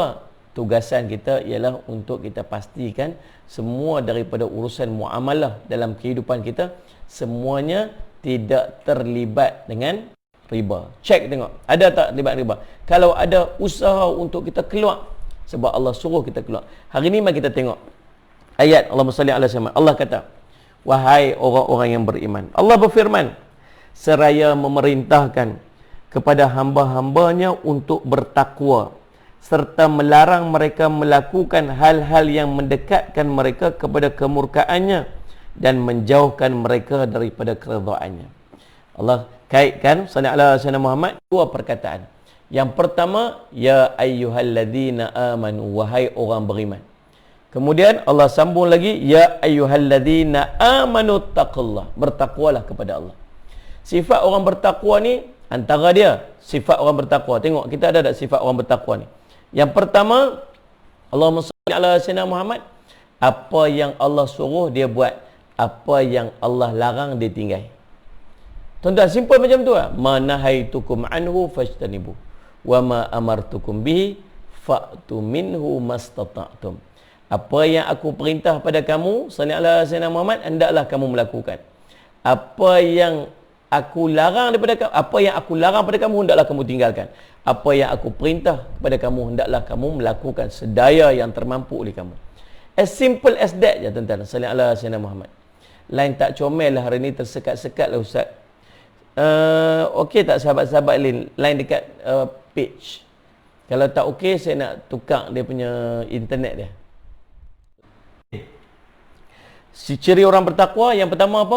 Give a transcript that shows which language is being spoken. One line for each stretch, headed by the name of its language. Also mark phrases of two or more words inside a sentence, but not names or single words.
Malay: Tugasan kita ialah untuk kita pastikan semua daripada urusan muamalah dalam kehidupan kita, semuanya tidak terlibat dengan riba. Cek tengok, ada tak terlibat riba. Kalau ada usaha untuk kita keluar, sebab Allah suruh kita keluar. Hari ni mari kita tengok ayat
Arabic: اللهم صل على محمد.
Malay: Allah kata, wahai orang-orang yang beriman, Allah berfirman, seraya memerintahkan kepada hamba-hambanya untuk bertakwa, serta melarang mereka melakukan hal-hal yang mendekatkan mereka kepada kemurkaannya dan menjauhkan mereka daripada keredaannya. Allah kaitkan
Arabic: صلى الله عليه وسلم محمد
Malay: dua perkataan. Yang pertama,
Arabic: يا أيها الذين آمنوا,
Malay: wahai orang beriman. Kemudian Allah sambung lagi,
Arabic: يا أيها الذين آمنوا اتقوا الله,
Malay: bertakwalah kepada Allah. Sifat orang bertakwa ni, antara dia sifat orang bertakwa. Tengok kita ada tak sifat orang bertakwa ni. Yang pertama,
Arabic: اللهم صل على سيدنا محمد,
Malay: apa yang Allah suruh dia buat, apa yang Allah larang dia tinggal. Tuan-tuan, simple macam tu lah.
Arabic: ما نهيتكم عنه فاجتنبوه وما أمرتكم به فأتوا منه ما استطعتم.
Malay: Apa yang aku perintah pada kamu,
Arabic: صلى الله عليه وسلم محمد,
Malay: hendaklah kamu melakukan. Apa yang aku larang pada kamu, hendaklah kamu tinggalkan. Apa yang aku perintah kepada kamu, hendaklah kamu melakukan sedaya yang termampu oleh kamu.
English: As simple as that
Malay: je tuan-tuan.
Arabic: صلى الله عليه وسلم محمد.
Malay: Lain tak comel lah hari ni, tersekat-sekat lah ustaz. Okey tak sahabat-sahabat lain dekat page? Kalau tak okey, saya nak tukar dia punya internet dia. Si ciri orang bertakwa yang pertama apa?